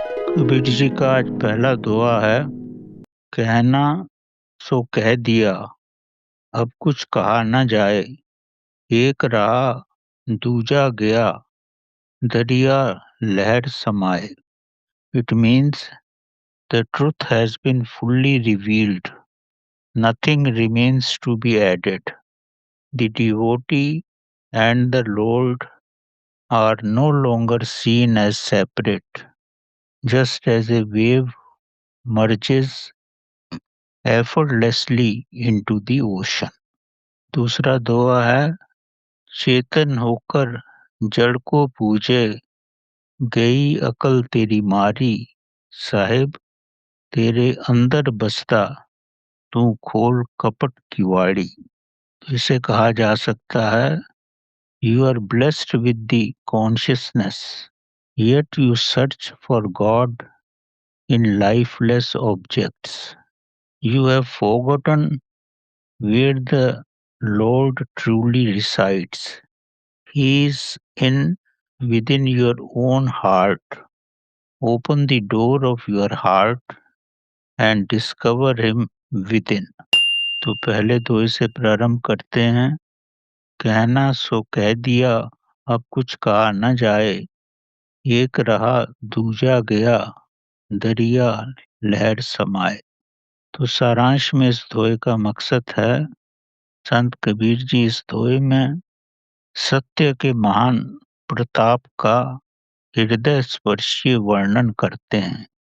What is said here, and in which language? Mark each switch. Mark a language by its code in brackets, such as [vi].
[hi] कबीर जी का आज पहला दुआ है, कहना सो कह दिया, अब कुछ कहा न जाए। एक रहा दूजा गया, दरिया लहर समाए। [en] It means the truth has been fully revealed. Nothing remains to be added. The devotee and the Lord are no longer seen as separate, just as a wave merges effortlessly into the ocean. [hi] दूसरा दुआ है, चेतन होकर जड़ को पूजे, गई अकल तेरी मारी। साहिब तेरे अंदर बसता, तू खोल कपट की वाड़ी। इसे कहा जा सकता है, [en] You are blessed with the consciousness, yet you search for God in lifeless objects. You have forgotten where the Lord truly resides. He is in within your own heart. Open the door of your heart and discover him within. [hi] तो पहले दो से प्रारंभ करते हैं। कहना सो कह दिया, अब कुछ कहा न जाए। एक रहा दूजा गया, दरिया लहर समाए। तो सारांश में इस दोहे का मकसद है, संत कबीर जी इस दोहे में सत्य के महान प्रताप का हृदय स्पर्शी वर्णन करते हैं।